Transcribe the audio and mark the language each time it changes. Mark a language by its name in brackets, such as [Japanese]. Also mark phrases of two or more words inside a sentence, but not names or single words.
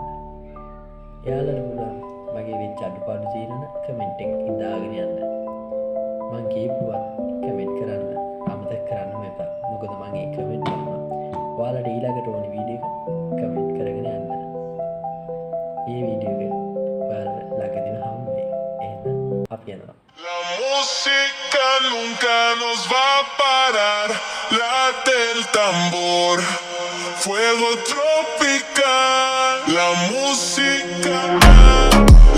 [Sinhala] එයාලට පුළුවන් මගේ වෙච්ච අඩුපාඩු තියෙනන කමෙන්ට් එකකින් දාගෙන යන්න. මං කියපුවා කමෙන්ට් කරන්න අමතක කරන්න එපා. මොකද මම ඒ කමෙන්ට් කරනවා. ඔයාලට ඊළඟට ඕනි වීඩියෝ එක කමෙන්ට් කරගෙන යන්න. මේ වීඩියෝ එක ඔයාලට ළඟදීම හම්බෙයි. එහෙනම් අපි යනවා. [Spanish] La música nunca nos va a parar, late el tambor, fuego tropical, la música.